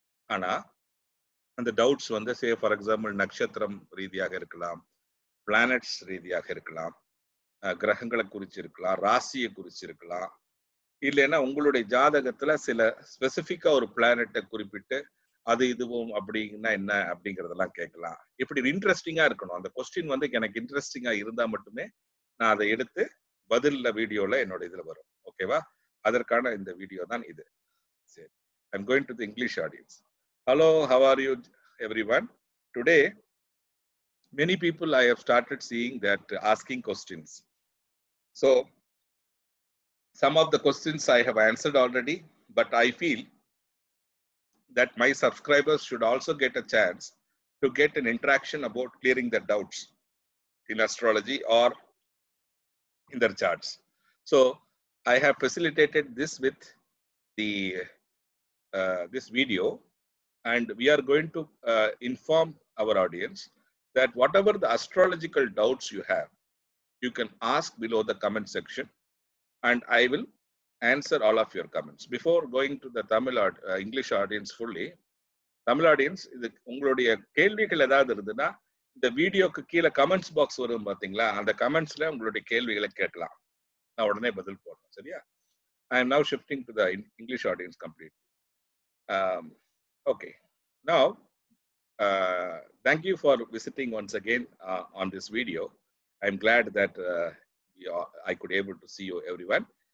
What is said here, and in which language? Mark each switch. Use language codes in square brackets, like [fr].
[ta] ஆனா அந்த டவுட்ஸ் வந்து சே ஃபார் எக்ஸாம்பிள் நட்சத்திரம் ரீதியாக இருக்கலாம், பிளானட்ஸ் ரீதியாக இருக்கலாம், கிரகங்களை குறிச்சு இருக்கலாம், ராசியை குறிச்சு இருக்கலாம், இல்லைன்னா உங்களுடைய ஜாதகத்துல சில ஸ்பெசிபிக்கா ஒரு பிளானட்டை குறிப்பிட்டு அது இதுவும் அப்படின்னா என்ன அப்படிங்கறதெல்லாம் கேட்கலாம். இப்படி இன்ட்ரெஸ்டிங்கா இருக்கணும். அந்த கொஸ்டின் வந்து எனக்கு இன்ட்ரெஸ்டிங்கா இருந்தா மட்டுமே நான் அதை எடுத்து பதில்ல வீடியோல என்னோட இதுல வரும். ஓகேவா? அதற்கான இந்த வீடியோ தான் இது. [en] சரி, I'm going to the English audience. Hello, how are you everyone? Today many people I have started seeing that asking questions. So some of the questions I have answered already, but I feel that my subscribers should also get a chance to get an interaction about clearing their doubts in astrology or in their charts. So I have facilitated this with the this video, and we are going to inform our audience that whatever the astrological doubts you have, you can ask below the comment section, and I will answer all of your comments. Before going to the English audience fully, [ta] Tamil audience, இது உங்களுடைய கேள்விகள் ஏதாவது இருந்ததுன்னா இந்த வீடியோக்கு கீழே comments box வரும் பாத்தீங்களா, அந்த கமெண்ட்ஸ்ல உங்களுடைய கேள்விகளை கேட்கலாம். நான் உடனே பதில் போடுறேன். சரியா? [en] I am now shifting to the English audience completely. Okay. Now, thank you for visiting once again on this video. I'm glad that I could able to see you everyone.